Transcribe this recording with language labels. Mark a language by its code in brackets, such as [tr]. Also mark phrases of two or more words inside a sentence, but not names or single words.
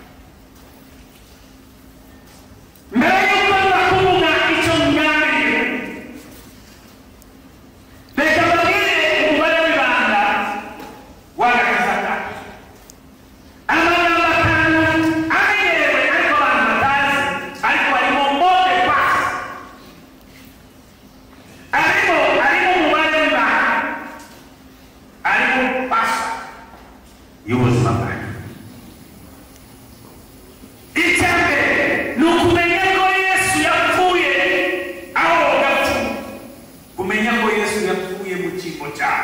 [rw] Mbere y'uko bakuvuga icyo mugambiriye, reka babwire umubare w'ibanga w'agakiza. Amagambo 5 amenyerewe ariko abantu batazi, ariko harimo [fr] mot de passe, [rw] harimo umubare w'ibanga, harimo passe y'ubuzima bwanyu. Icya mbere ni ukumenya ko Yesu yapfuye aho gapfu, kumenya ko Yesu yapfuye mu cyimbo cyawe.